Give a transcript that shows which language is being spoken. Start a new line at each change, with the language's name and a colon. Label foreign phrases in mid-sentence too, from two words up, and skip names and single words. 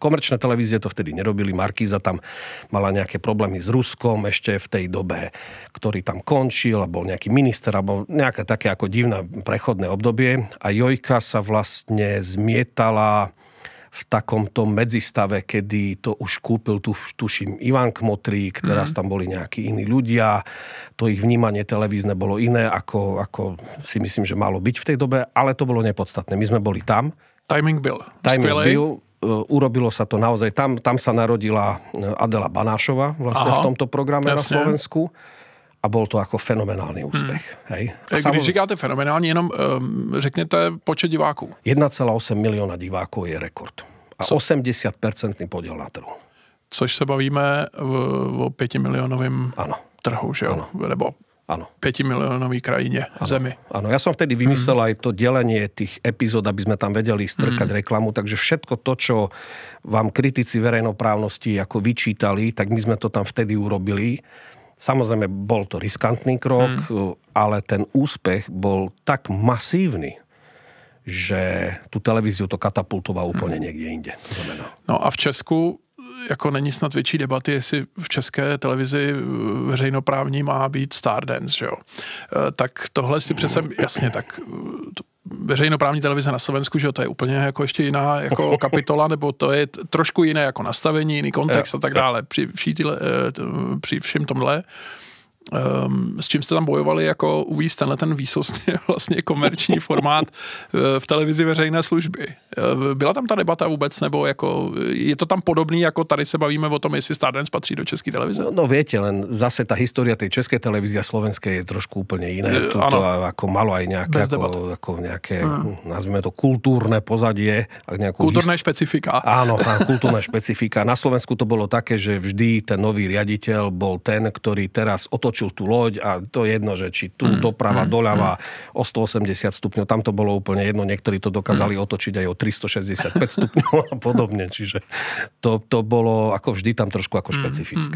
Slovak: Komerčné televízie to vtedy nerobili, Markíza tam mala nejaké problémy s Ruskom ešte v tej dobe, ktorý tam končil, a bol nejaký minister, alebo nejaké také ako divné prechodné obdobie a Jojka sa vlastne zmietala v takomto medzistave, kedy to už kúpil, tuším, Ivan Kmotrík, teraz tam boli nejakí iní ľudia, to ich vnímanie televízne bolo iné, ako si myslím, že malo byť v tej dobe, ale to bolo nepodstatné. My sme boli tam.
Czech: Timing byl.
Slovak: Urobilo sa to naozaj. Tam sa narodila Adela Banášová vlastne v tomto programe na Slovensku. A bol to ako fenomenálny úspech. Hej.
Czech: Když říkáte fenomenální, jenom řekněte počet diváků.
Slovak: 1,8 milióna divákov je rekord. A 80% podiel na trhu.
Czech: Což se bavíme o 5 miliónovým trhu, že jo? Nebo 5 miliónový krajině, zemi.
Slovak: Áno, ja som vtedy vymyslel aj to delenie tých epizód, aby sme tam vedeli strkať reklamu, takže všetko to, čo vám kritici verejnoprávnosti ako vyčítali, tak my sme to tam vtedy urobili. Samozrejme, bol to riskantný krok, ale ten úspech bol tak masívny, že tu televíziu to katapultoval
Czech: úplně někde jinde. No a v Česku jako není snad větší debaty, jestli v české televizi veřejnoprávní má být Stardance, že jo. Tak tohle si přece, jasně, tak veřejnoprávní televize na Slovensku, že jo, to je úplně jako ještě jiná jako kapitola, nebo to je trošku jiné jako nastavení, jiný kontext a tak dále. Při všem tomhle, s čím jste tam bojovali, jako uvíct ten výsostný vlastně komerční formát v televizi veřejné služby. Byla tam ta debata vůbec, nebo jako, je to tam podobný, jako tady se bavíme o tom, jestli Stardance patří do české televize?
Slovak: No viete, len zase tá história tej českej televízie a slovenskej je trošku úplne iné. To ako malo aj nejaké, ako nejaké, nazvime to kultúrne pozadie. Kultúrne špecifika. Áno, kultúrne špecifika. Na Slovensku to bolo také, že vždy ten nový riaditeľ bol ten, ktorý teraz otočil tú loď a to je jedno, že či tu doprava, doľava o 180 stupňov, tam to bolo úplne jedno, niektorí to dokázali otočiť aj o 365 stupňov a podobne, čiže to bolo ako vždy tam trošku ako špecifické.